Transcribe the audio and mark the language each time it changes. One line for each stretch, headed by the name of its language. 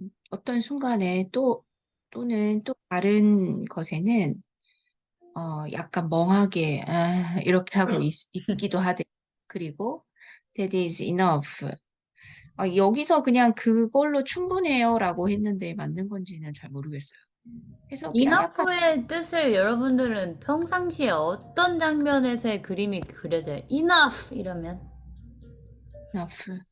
Korean: 어떤 순간에 또는 또 다른 것에는 약간 멍하게 이렇게 하고 있기도 하대. 그리고
English: that is enough.
Korean: 여기서 그냥 그걸로 충분해요라고 했는데 맞는 건지는 잘 모르겠어요. 해석이랑 약간 enough의 뜻을 여러분들은 평상시에 어떤 장면에서의 그림이 그려져요? enough 이러면
English: enough.